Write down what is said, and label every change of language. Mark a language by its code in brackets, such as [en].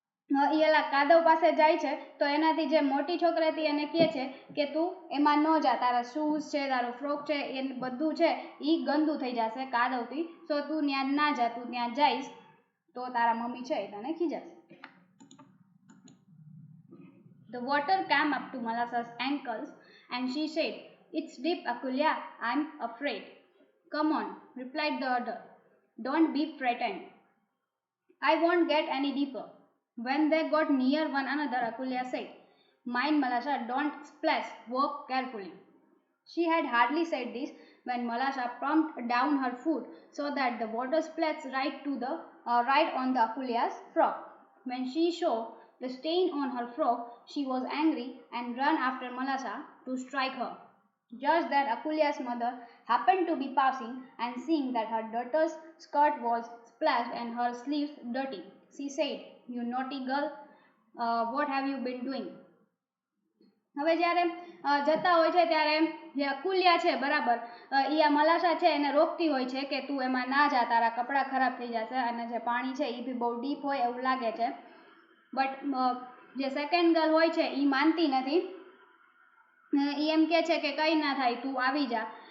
[gu] એ એલા કાદવ પાસે જાય છે તો એનાથી જે મોટી છોકરી હતી એને કહે છે કે તું એમાં ન જા, તારા શૂઝ છે, તારો ફ્રોક છે, એ બધું છે એ ગંદુ થઈ જશે કાદવથી, તો તું ત્યાં ના જા, તું ત્યાં જઈશ તો તારા મમ્મી છે એ તને ખીજાશે. [en] The water came up to Malasa's ankles and she said, "It's deep, Akulya, I'm afraid." "Come on," replied the other. "Don't be frightened. I won't get any deeper." When they got near one another, Akulya said, "Mind, Malasa, don't splash. Walk carefully." She had hardly said this when Malasa pumped down her foot so that the water splashed right on the Akulya's frock. When she saw the stain on her frock, she was angry and ran after Malasa to strike her. Just then Akulya's mother happened to be passing, and seeing that her daughter's skirt was splashed and her sleeves dirty, she said, "You naughty girl, what have you been doing?" [gu] હવે જ્યારે જતા હોય છે ત્યારે જે અકુલ્યા છે બરાબર એ આ મલાશા છે એને રોકતી હોય છે કે તું એમાં ના જા, તારા કપડાં ખરાબ થઈ જશે, અને જે પાણી છે એ બી બહુ ડીપ હોય એવું લાગે છે. બટ જે સેકન્ડ ગર્લ હોય છે એ માનતી નથી, એ એમ કહે છે કે કંઈ ના થાય, તું આવી જા.